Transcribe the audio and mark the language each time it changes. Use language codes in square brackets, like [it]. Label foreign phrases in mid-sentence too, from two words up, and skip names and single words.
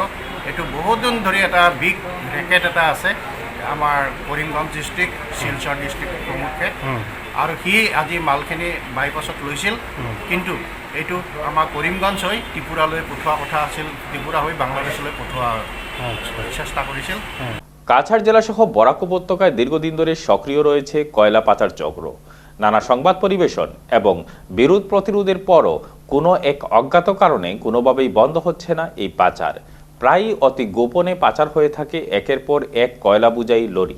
[as] এইটো বহুত দিন ধৰি এটা [en] big racket [as] এটা আছে আমাৰ কৰিমগঞ্জ ডিষ্ট্ৰিক্ট, শিলচৰ ডিষ্ট্ৰিক্ট প্ৰমুখ্যে, আৰু সি আজি মালখিনি বাইপাছত লৈছিল, কিন্তু এইটো আমাৰ কৰিমগঞ্জ হৈ ত্ৰিপুৰালৈ পঠোৱা কথা আছিল, ত্ৰিপুৰা হৈ বাংলাদেশলৈ পঠোৱা চেষ্টা কৰিছিল। [bn] কাছাড় জেলাসহ বরাক উপত্যকায় দীর্ঘদিন ধরে সক্রিয় রয়েছে কয়লা পাচার চক্র। নানা সংবাদ পরিবেশন এবং বিরোধ প্রতিরোধের পরও কোনো এক অজ্ঞাত কারণে কোনোভাবেই বন্ধ হচ্ছে না এই পাচার। প্রায়ই অতি গোপনে পাচার হয়ে থাকে একের পর এক কয়লা বোঝাই লরি।